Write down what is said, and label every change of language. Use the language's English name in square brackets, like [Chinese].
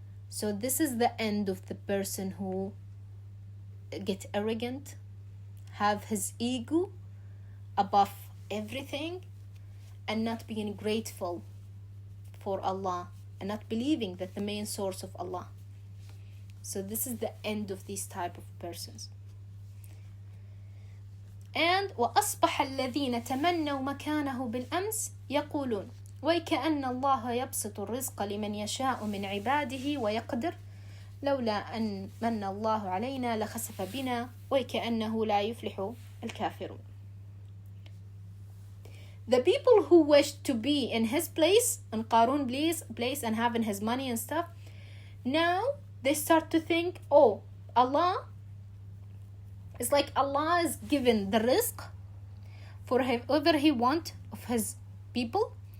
[English] So this is the end of the person who get arrogant, have his ego above everything, and not being grateful for Allah, and not believing that the main source of Allah. So this is the end of these type of persons. [Arabic] And وأصبح الذين تمنوا مكانه بالأمس يقولون ويكأن الله يبسط الرزق لمن يشاء من عباده ويقدر لولا أن من الله علينا لخسف بنا ويكأنه لا يفلح الكافرون. [English] The people who wished to be in his place, in Qarun place and having his money and stuff, now they start to think, oh, Allah, it's like Allah is given the rizq for whoever he want of his people.